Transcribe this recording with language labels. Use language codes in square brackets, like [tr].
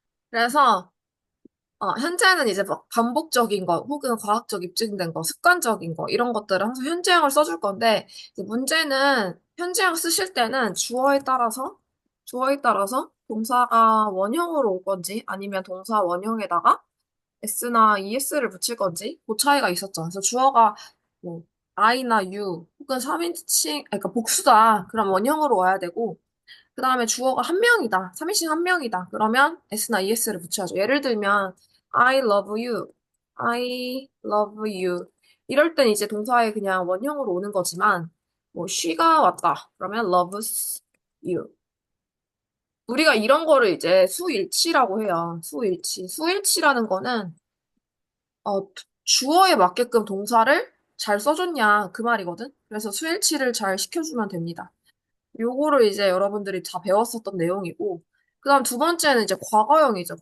[ko] 그래서 현재는 이제 막 반복적인 거, 혹은 과학적 입증된 거, 습관적인 거, 이런 것들을 항상 현재형을 써줄 건데, 이제 문제는 현재형 쓰실 때는 주어에 따라서 동사가 원형으로 올 건지, 아니면 동사 원형에다가 s나 es를 붙일 건지, 그 차이가 있었죠. 그래서 주어가 뭐, I나 you, 혹은 3인칭, 그러니까 복수다. 그럼 원형으로 와야 되고, 그 다음에 주어가 한 명이다. 3인칭 한 명이다. 그러면 s나 es를 붙여야죠. 예를 들면, [en] I love you. I love you. [ko] 이럴 땐 이제 동사에 그냥 원형으로 오는 거지만, 뭐, she가 왔다. 그러면 [en] loves you. [ko] 우리가 이런 거를 이제 수일치라고 해요. 수일치. 수일치라는 거는, 주어에 맞게끔 동사를 잘 써줬냐, 그 말이거든. 그래서 수일치를 잘 시켜주면 됩니다. 요거를 이제 여러분들이 다 배웠었던 내용이고, 그 다음 두 번째는 이제 과거형이죠.